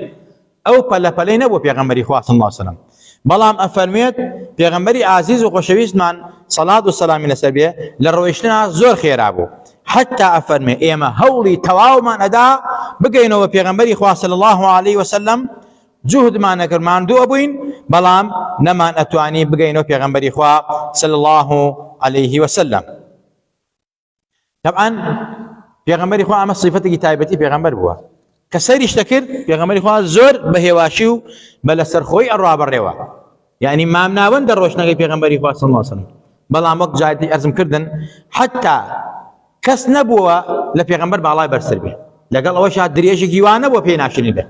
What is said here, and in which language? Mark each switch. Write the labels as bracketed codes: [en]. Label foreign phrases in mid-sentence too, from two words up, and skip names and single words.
[ckb] ئەو پەلەپەلەی نەبووە پێغەمبەری خوا [ar] صلی الله عليه وسلم. [ckb] بەڵام ئەفەرمێت پێغەمبەری ئازیز و خۆشەویستمان سەڵات و سەلامی لەسەر بێ لە ڕۆیشتنە زۆر خێرا بوو. حتا ئەفەرمێ ئێمە هەوڵی تەواومان ئەدا بگەینەوە پێغەمبەری خوا [ar] صلی الله عليه وسلم [ckb] جوهدمان نەکرد ماندووە بووین بەڵام نەمان ئەتوانی بگەینەوە پێغەمبەری خوا [ar] صلی الله عليه وسلم. [ckb] طبعا پێغەمبەری خوا ئەمە صیفەتێکی تایبەتی پێغەمبەر بووە کە سەیریش دەکرد پێغەمبەری خوا زۆر بە هێواشی و بە لەسەرخۆی ئەڕوا بەڕێوە. یعنی مامناوەندە ڕۆشنەکەی پێغەمبەری خوا [ar] صلی الله عليه وسلم. [ckb] بەڵام وەک جارێتی ئەرزم کردن حتا کەس نەبووە لە پێغەمبەر باڵای بەرسەر بێ لەگەڵ ئەوەشا درێژێکی وا نەبووە پێی ناشرین بێ.